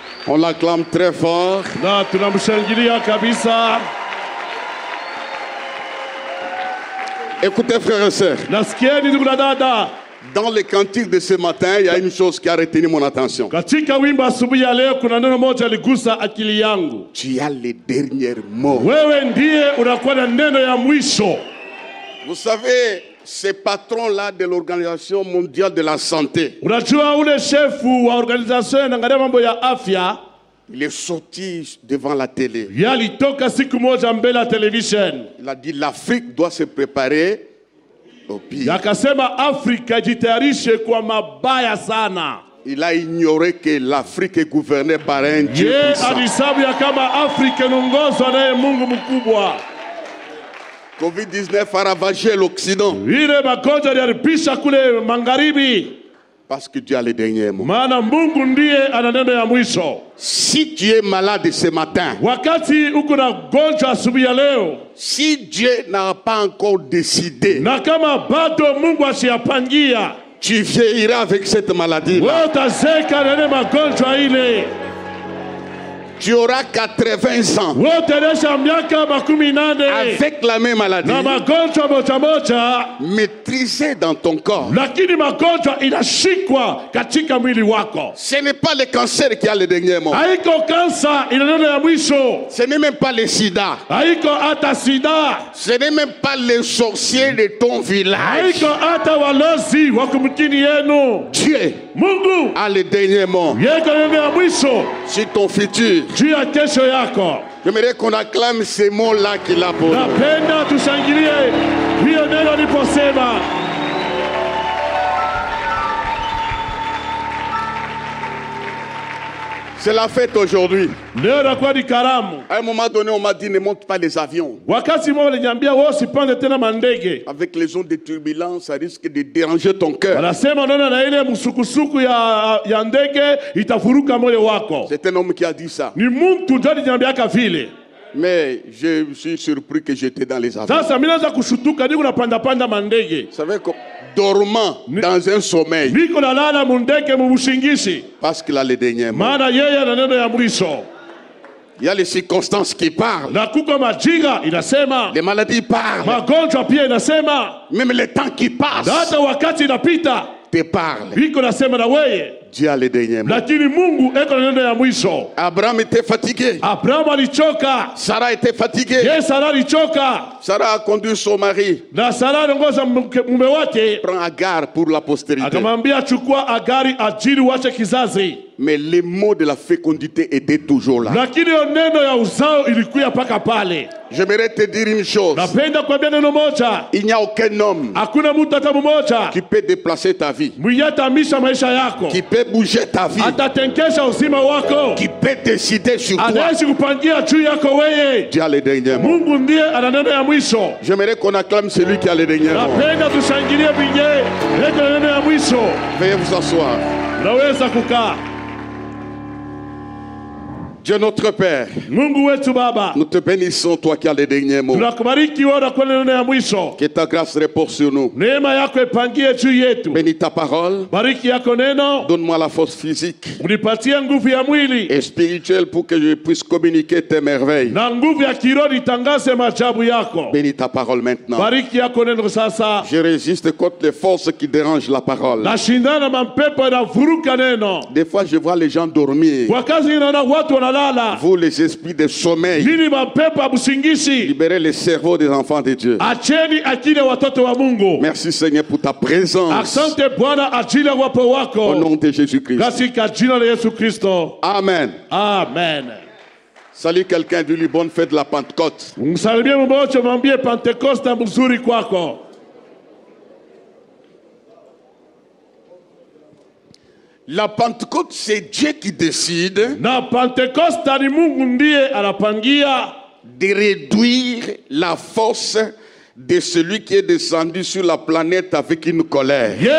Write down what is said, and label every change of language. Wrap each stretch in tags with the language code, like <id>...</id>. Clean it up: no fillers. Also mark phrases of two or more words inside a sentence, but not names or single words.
<fr>On l'acclame très fort.</fr> <sw>Na tunamshangilia kabisa.</sw> <fr>Écoutez, frères et sœurs.</fr> <sw>Nasikieni ndugu na dada.</sw> <fr>Dans les cantiques de ce matin, il y a une chose qui a retenu mon attention.</fr> <sw>Katika wimbo asubuhi ya leo kuna neno moja ligusa akili yangu.</sw> <fr>Tu as les derniers mots.</fr> <sw>Wewe ndiye unakuwa na neno ya mwisho.</sw> <fr>Vous savez, ces patrons-là de l'Organisation mondiale de la santé,</fr> <sw>Unajua ule shefu wa organization inaangalia mambo ya afya,</sw> <fr>il est sorti devant la télé.</fr> <sw>yalitoka siku moja mbele ya television.</sw> <fr>Il a dit l'Afrique doit se préparer au pire.</fr> <sw>Yakasema Afrika jitayarishe kwa mabaya sana.</sw> <fr>Il a ignoré que l'Afrique est gouvernée par un Dieu</fr> <sw>Ye</sw> <fr>puissant.</fr> <sw>alisabu ya kama Afrika inaongozwa naye Mungu mkubwa.</sw> <fr>Covid-19 a ravagé l'Occident</fr> <sw>Ile magonjwa yalipisha kule magharibi.</sw> <fr>parce que Dieu a les derniers mots.</fr> <sw>Maana Mungu ndiye ana neno ya mwisho.</sw> <fr>Si tu es malade ce matin,</fr> <sw>Wakati uko na gonjwa asubuhi ya leo,</sw> <fr>si Dieu n'a pas encore décidé,</fr> <sw>na kama bado Mungu asiyapangia,</sw> <fr>tu vieilliras avec cette maladie-là.</fr> <sw>wewe utazeka na ile magonjwa ile.</sw> <fr>Tu auras 80 ans</fr> <sw>Wewe utaendesha miaka 18</sw> <fr>avec la même maladie,</fr> <sw>na magonjwa moja moja,</sw> <fr>maîtrisée dans ton corps.</fr> <sw>lakini magonjwa inashikwa katika mwili wako.</sw> <fr>Ce n'est pas le cancer qui a le dernier mot.</fr> <sw>Haiko kansa ina neno ya mwisho.</sw> <fr>Ce n'est même pas le sida.</fr> <sw>Haiko hata sida.</sw> <fr>Ce n'est même pas les sorciers de ton village.</fr> <sw>Haiko hata walozi wa kumkini yenu.</sw> <fr>Dieu</fr> <sw>Mungu</sw> <fr>a le dernier mot</fr> <sw>yeko neno ya mwisho</sw> <fr>sur ton futur.</fr> <sw>juu ya kesho yako.</sw> <fr>J'aimerais qu'on acclame ces mots-là qu'il a pour nous.</fr> <sw>Napenda tushangilie hiyo neno liposema.</sw> <fr>C'est la fête aujourd'hui.</fr> <sw>Leo nakuwa ni karamu.</sw> <fr>À un moment donné, on m'a dit ne monte pas les avions.</fr> <sw>Wakati mmoja waliniambia wewe usipande tena mandege.</sw> <fr>Avec les ondes de turbulence, ça risque de déranger ton cœur.</fr> <sw>Wanasema unaona na ile msukusuku ya ndege itafuruka moyo wako.</sw> <fr>C'est un homme qui a dit ça.</fr> <sw>Ni mtu ndio aliniambiaka vile.</sw> <fr>Mais je suis surpris que j'étais dans les avions.</fr> <sw>Sasa mimi naanza kushutuka niko napanda mandege.</sw> <fr>Vous savez, comme dormant dans un sommeil.</fr> <sw>Niko nalala mundege mubushingishi.</sw> <fr>Parce qu'il a les derniers mots.</fr> <sw>Maana yeye ana neno ya mwisho.</sw> <fr>Il y a les circonstances qui parlent.</fr> <sw>Na kuko majira inasema.</sw> <fr>Les maladies parlent.</fr> <sw>Magonjwa pia inasema.</sw> <fr>Même le temps qui passe.</fr> <sw>Hata wakati inapita.</sw> <fr>Te parle.</fr> <sw>Iko nasema na wewe.</sw> <fr>Dieu a les derniers mots.</fr> <sw>Lakini Mungu eko na neno ya mwisho.</sw> <fr>Abraham était fatigué.</fr> <sw>Abraham alichoka.</sw> <fr>Sarah était fatiguée.</fr> <sw>Ye Sara alichoka.</sw> <fr>Sarah a conduit son mari.</fr> <sw>Na Sara aliongoza mume wake.</sw> <fr>Prends Agar pour la postérité.</fr> <sw>Akamwambia chukua Agari ajili wache kizazi.</sw> <fr>Mais les mots de la fécondité étaient toujours là.</fr> <sw>Lakini neno ya uzao ilikuwa paka pale.</sw> <fr>J'aimerais te dire une chose.</fr> <sw>Napenda kuambia neno moja.</sw> <fr>Il n'y a aucun homme</fr> <sw>Hakuna mtu hata mmoja</sw> <fr>qui peut déplacer ta vie.</fr> <sw>mwiyatamisha maisha yako.</sw> <fr>Qui peut bouger ta vie.</fr> <sw>Atatenkesha uzima wako.</sw> <fr>Qui peut décider sur toi.</fr> <sw>Anaishi kupangia juu yako wewe.</sw> <fr>Dieu a les derniers mots.</fr> <sw>Mungu ndiye ana neno ya mwisho.</sw> <fr>J'aimerais qu'on acclame celui qui a les derniers mots.</fr> <sw>Napenda tushangilie binye. Eko neno ya mwisho.</sw> <fr>Veuillez vous asseoir.</fr> <sw>Naweza kukaa.</sw> <fr>Dieu notre Père,</fr> <sw>Mungu wetu Baba,</sw> <fr>nous te bénissons, toi qui as les derniers mots.</fr> <sw>tunakubariki wewe kwa neno ya mwisho.</sw> <fr>Que ta grâce repose sur nous.</fr> <sw>Neema yako ipangie juu yetu.</sw> <fr>Bénis ta parole.</fr> <sw>Bariki yako neno.</sw> <fr>Donne-moi la force physique</fr> <sw>Unipatie nguvu ya mwili</sw> <fr>et spirituelle pour que je puisse communiquer tes merveilles.</fr> <sw>na nguvu ya kiroho nitangaze maajabu yako.</sw> <fr>Bénis ta parole maintenant.</fr> <sw>Bariki yako neno sasa.</sw> <fr>Je résiste contre les forces qui dérangent la parole.</fr> <sw>Nashindana mapepo yanavuruka neno.</sw> <fr>Des fois, je vois les gens dormir.</fr> <sw>Kwa kazi naona watu wanalala.</sw> <fr>Vous, les esprits de sommeil,</fr> <sw>Nini mapepo ya busingishi.</sw> <fr>libérez le cerveau des enfants de Dieu.</fr> <sw>Acheni akili watoto wa Mungu.</sw> <fr>Merci Seigneur pour ta présence.</fr> <sw>Asante Bwana ajili ya uwepo</sw> <fr>Au</fr> <sw>wako.</sw> <fr>nom de Jésus-Christ.</fr> <sw>Katika jina la Yesu Kristo. Amen. Amen.</sw> <fr>Salut quelqu'un, dis-lui bonne fête de la Pentecôte.</fr> <sw>Msalimie mmoja mwambie Pentekoste mzuri kwako.</sw> <fr>La Pentecôte, c'est Dieu qui décide</fr> <sw>Na Pentekoste ni Mungu ndiye anapangia</sw> <fr>de réduire la force de celui qui est descendu sur la planète avec une colère.</fr>